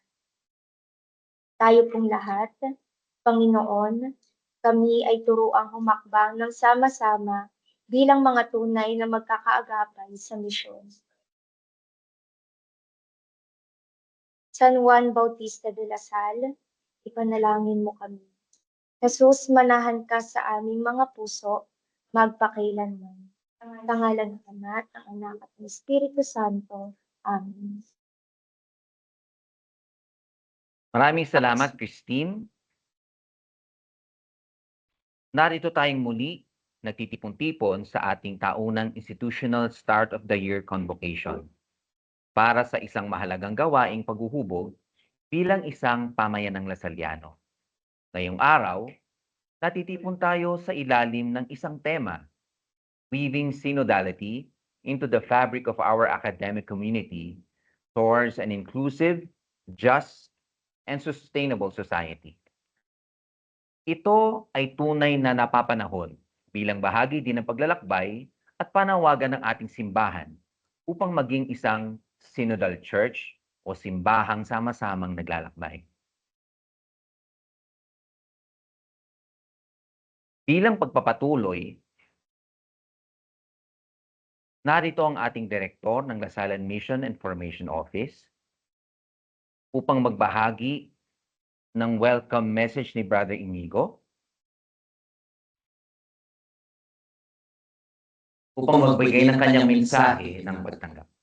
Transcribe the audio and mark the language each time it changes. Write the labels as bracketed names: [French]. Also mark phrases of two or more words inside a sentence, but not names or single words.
[Filipino] Tayo pong lahat, Panginoon, kami ay turuang humakbang ng sama-sama bilang mga tunay na magkakaagapay sa misyon. San Juan Bautista de la Salle, ipanalangin mo kami. Jesus, manahan ka sa aming mga puso, magpakailanman. Sa ngalan ng Ama at ng Anak at ng Espiritu Santo. Amen. Maraming salamat, Christine. Narito tayong muli nagtitipon-tipon sa ating taunang Institutional Start of the Year Convocation para sa isang mahalagang gawaing paghuhubog bilang isang pamayanang Lasalliano. Ngayong araw, natitipon tayo sa ilalim ng isang tema, [English] weaving synodality into the fabric of our academic community towards an inclusive, just, and sustainable society. [Filipino] Ito ay tunay na napapanahon bilang bahagi din ng paglalakbay at panawagan ng ating simbahan upang maging isang [English] synodal church [Filipino] o simbahang sama-samang naglalakbay. Bilang pagpapatuloy, narito ang ating direktor ng La Salle Mission Information Office upang magbahagi ng [English] welcome message [Filipino] ni Brother Inigo, upang magbigay ng kanyang mensahe ng pagtanggap.